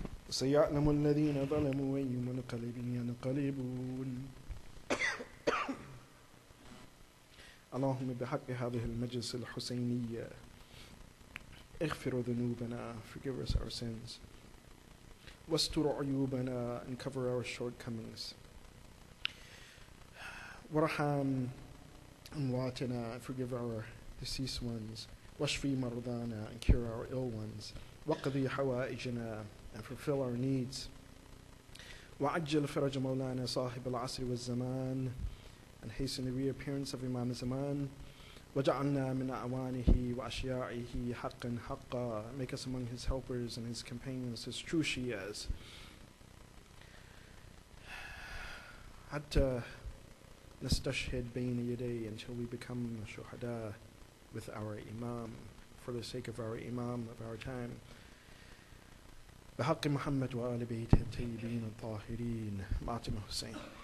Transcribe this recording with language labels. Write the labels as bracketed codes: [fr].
[ar] سيعلم الذين ظلموا أي منقلب ينقلبون. اللهم بحق هذه المجلس الحسينية اغفر ذنوبنا, [en] forgive us our sins. [ar] واستر عيوبنا, [en] and cover our shortcomings. [ar] وارحم أمواتنا, [en] and forgive our deceased ones. [ar] واشفي مرضانا, [en] and cure our ill ones. [ar] وقضي حوائجنا, [en] and fulfill our needs. [ar] وعجل فرج مولانا صاحب العصر والزمان, [en] and hasten the reappearance of Imam Zaman. [ar] وجعلنا من أعوانه وأشياعه حقا حقا, [en] make us among his helpers and his companions, his true Shias. [ar] حتى نستشهد بين يديه, [en] until we become shuhada with our Imam, for the sake of our Imam of our time. [ar] بحق محمد وآل بيته الطيبين الطاهرين. ماتم حسين.